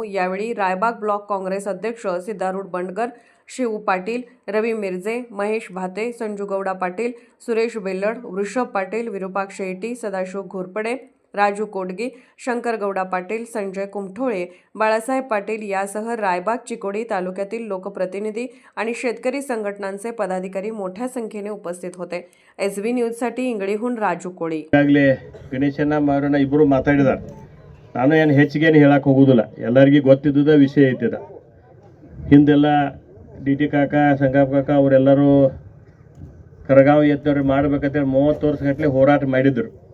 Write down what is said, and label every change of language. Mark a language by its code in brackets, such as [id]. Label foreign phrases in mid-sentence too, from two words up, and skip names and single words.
[mr] यावेळी रायबाग ब्लॉक काँग्रेस अध्यक्ष सिद्धारूढ बंडगर, शिव पाटील, रवी मिरजे, महेश भाते, संजू गौडा पाटील, सुरेश बेल्लड, वृषभ पाटील, विरूपाक्ष शेट्टी, सदाशिव घोरपडे, राजू कोडगे, शंकर गौडा पाटील, संजय कुमठोळे, बाळासाहेब पाटील यासह रायबाग चिकोडी तालुक्यातील लोकप्रतिनिधी आणि शेतकरी संघटनांचे पदाधिकारी मोठ्या संख्येने उपस्थित होते. SB न्यूजसाठी इंगळीहून राजू कोळी. [kn] ಗಣೇಶನ ಮಾರನ ಇಬ್ಬರು ಮಾತಾಡಿದಾರೆ. ನಾನು ಏನು ಹೆಚ್ಚಿಗೇನು ಹೇಳಕ್ಕೆ ಹೋಗೋದಿಲ್ಲ, ಎಲ್ಲರಿಗೂ ಗೊತ್ತಿದ್ದ ವಿಷಯ ಐತಿದ. ಹಿಂದೆಲ್ಲ DT ಕಾಕ, ಸಂಗಪ್ಪ ಕಾಕ ಅವರೆಲ್ಲರೂ ಕರಗಾವ್ ಎತ್ತವ್ರು ಮಾಡ್ಬೇಕಂತೇಳಿ 30 ವರ್ಷಗಟ್ಟಲೆ ಹೋರಾಟ ಮಾಡಿದ್ರು.